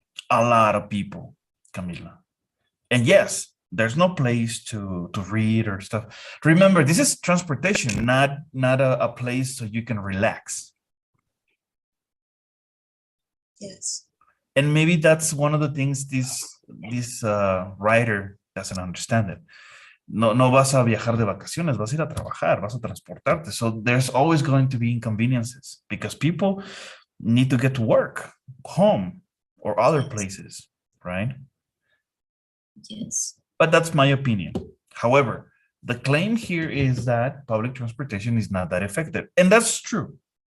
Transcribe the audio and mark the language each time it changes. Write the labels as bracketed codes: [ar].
[en] A lot of people, Camila. And yes, there's no place to read or stuff. Remember, this is transportation, not a place so you can relax. Yes. And maybe that's one of the things this writer doesn't understand it. [es] No vas a viajar de vacaciones, vas a ir a trabajar, vas a transportarte. [en] So there's always going to be inconveniences because people need to get to work, home, or other places, right? Yes. But that's my opinion. However, the claim here is that public transportation is not that effective. And that's true.